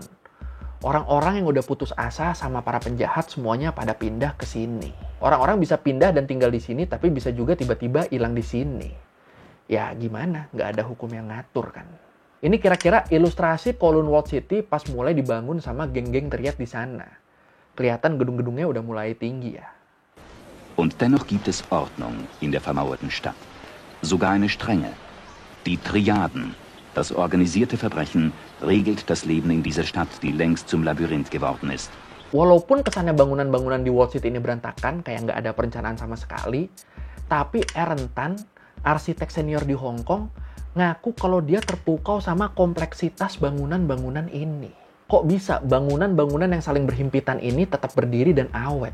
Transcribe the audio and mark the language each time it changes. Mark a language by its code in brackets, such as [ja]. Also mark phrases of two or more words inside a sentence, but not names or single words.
[id] Orang-orang yang udah putus asa sama para penjahat semuanya pada pindah ke sini. Orang-orang bisa pindah dan tinggal di sini, tapi bisa juga tiba-tiba hilang di sini. Ya gimana, nggak ada hukum yang ngatur kan. Ini kira-kira ilustrasi Kowloon Wall City pas mulai dibangun sama geng-geng triad di sana. Kelihatan gedung-gedungnya udah mulai tinggi ya. [de] Und dennoch gibt es Ordnung in der vermauerten Stadt. Sogar eine strenge. Die Triaden, das organisierte Verbrechen, regelt das Leben in dieser Stadt, die längst zum Labyrinth geworden ist. [id] Walaupun kesannya bangunan-bangunan di Wall City ini berantakan, kayak nggak ada perencanaan sama sekali, tapi Aaron Tan, arsitek senior di Hong Kong, ngaku kalau dia terpukau sama kompleksitas bangunan-bangunan ini. Kok bisa bangunan-bangunan yang saling berhimpitan ini tetap berdiri dan awet?